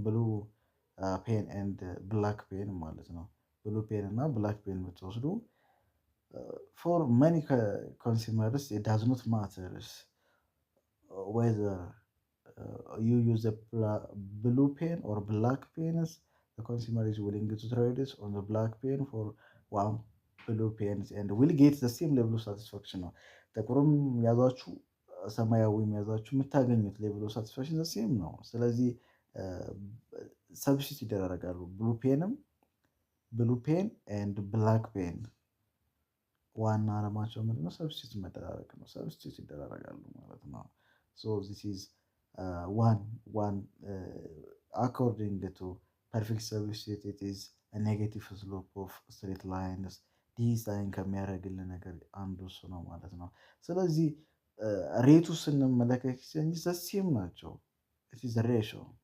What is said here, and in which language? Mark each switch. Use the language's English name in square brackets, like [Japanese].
[English] ብሉ ፔን ኤንድ ብላክ ፔን ማለት ነው። ብሉ ፔን እና ብላክ ፔን ብትወስዱ ፎር መኒ ኮንሱመርስ ኢት ዳዝ ኖት ማተርስ ዌዘር you use a blue pen or black pens. The consumer is willing to trade it on the black pen for one blue pens and will get the same level of satisfaction [Amharic] ነው። ጥቁርም ያዛችሁ ሰማያዊም ያዛችሁ የምታገኙት ሌቭል ኦፍ ሳቲስፋክሽን ሴም ነው። ስለዚህ ሰብስቲቱት ይደረጋሉ። ብሉ ፔን ኤንድ ብላክ ፔን ዋና አለማቸው ምንድነው? ሰብስቲቱት መደራረግ ነው። ሰብስቲቱት ይደራረጋሉ ማለት ነው። [English] so this is one according to perfect substitute it is a negative slope of straight lines [Amharic] ዲዛይን ከሚያደርግልን ነገር አንዱ እሱ ነው ማለት ነው። ስለዚህ ሬቱ ስንመለከት ሴም ናቸው። ሬሽዮ